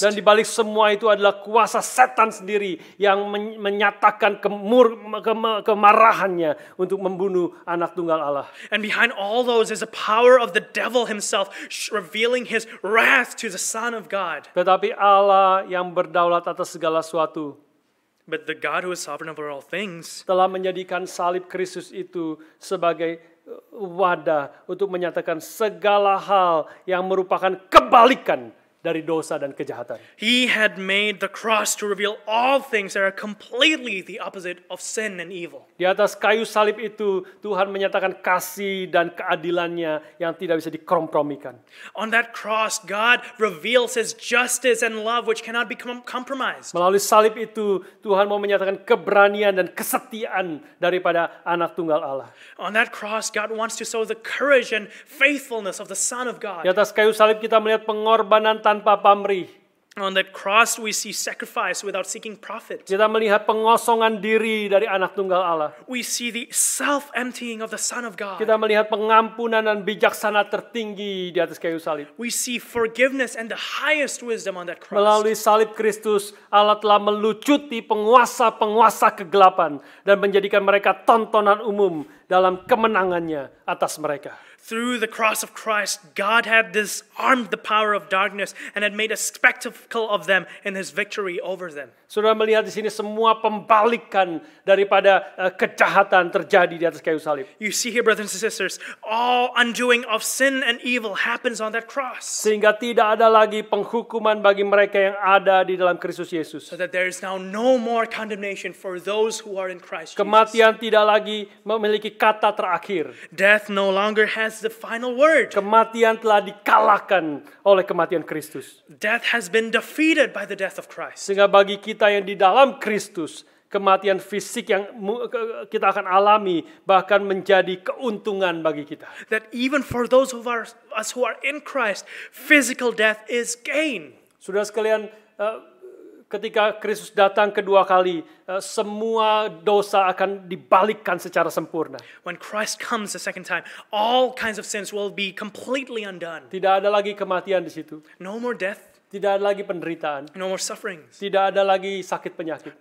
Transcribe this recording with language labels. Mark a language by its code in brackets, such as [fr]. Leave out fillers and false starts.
[id] Dan di balik semua itu adalah kuasa setan sendiri yang menyatakan kemarahannya untuk membunuh anak tunggal Allah. [en] And behind all those is the power of the devil himself, revealing his wrath to the Son of God. [id] Tetapi Allah yang berdaulat atas segala sesuatu, [en] but the God who is sovereign over all things, [id] telah menjadikan salib Kristus itu sebagai wadah untuk menyatakan segala hal yang merupakan kebalikan dari dosa dan kejahatan. [en] He had made the cross to reveal all things that are completely the opposite of sin and evil. [id] Di atas kayu salib itu Tuhan menyatakan kasih dan keadilannya yang tidak bisa dikompromikan. [en] On that cross, God reveals His justice and love which cannot be compromised. [id] Melalui salib itu Tuhan mau menyatakan keberanian dan kesetiaan daripada anak tunggal Allah. [en] On that cross, God wants to show the courage and faithfulness of the Son of God. [id] Di atas kayu salib kita melihat pengorbanan tanpa pamrih. [en] On that cross, we see sacrifice without seeking profit. [id] Kita melihat pengosongan diri dari anak tunggal Allah. [en] We see the self-emptying of the Son of God. [id] Kita melihat pengampunan dan bijaksana tertinggi di atas kayu salib. [en] We see forgiveness and the highest wisdom on that cross. [id] Melalui salib Kristus, Allah telah melucuti penguasa-penguasa kegelapan dan menjadikan mereka tontonan umum dalam kemenangannya atas mereka. [en] Through the cross of Christ, God had disarmed the power of darkness and had made a spectacle of them in His victory over them. [id] Saudara melihat di sini semua pembalikan daripada kejahatan terjadi di atas kayu salib. [en] You see here, brothers and sisters, all undoing of sin and evil happens on that cross. [id] Sehingga tidak ada lagi penghukuman bagi mereka yang ada di dalam Kristus Yesus. [en] So that there is now no more condemnation for those who are in Christ Jesus. [id] Kematian tidak lagi memiliki kata terakhir. [en] Death no longer has the final word. [id] Kematian telah dikalahkan oleh kematian Kristus. [en] Death has been defeated by the death of Christ. [id] Sehingga bagi kita yang di dalam Kristus, kematian fisik yang kita akan alami bahkan menjadi keuntungan bagi kita. [en] That even for those of us who are in Christ, physical death is gain. [id] Saudara sekalian, ketika Kristus datang kedua kali, semua dosa akan dibalikkan secara sempurna. [en] When Christ comes the second time, all kinds of sins will be completely undone. [id] Tidak ada lagi kematian di situ. [en] No more death, [id] Tidak ada lagi penderitaan. [en] no more sufferings, [id] Tidak ada lagi sakit penyakit.